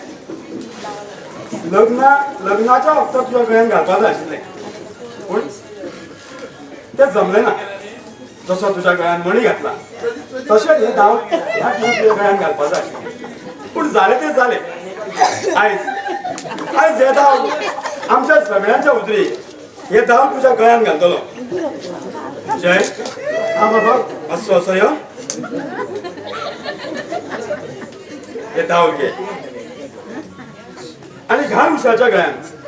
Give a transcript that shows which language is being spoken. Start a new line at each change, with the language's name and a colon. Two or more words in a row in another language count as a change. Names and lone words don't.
Konkani: लग्नाच्या वक्ताक तुज्या गळ्यान घालपाक जाय आशिल्लें पूण तें जमलें ना जसो तुज्या गळ्यान मणी घातला तशेंच हे दाव ह्या तुज्या गळ्यान घालपाक जाय आशिल्लें पूण जालें तें जालें आयज हे दाव आमच्या सगळ्यांच्या उजरी हे दाव
Marathi: तुझ्या गळ्यात घालतलो
Konkani: जय हा बाबा
Marathi: असं असं यो
Konkani: हे दाव घे आणि घाल उशाच्या गळ्यात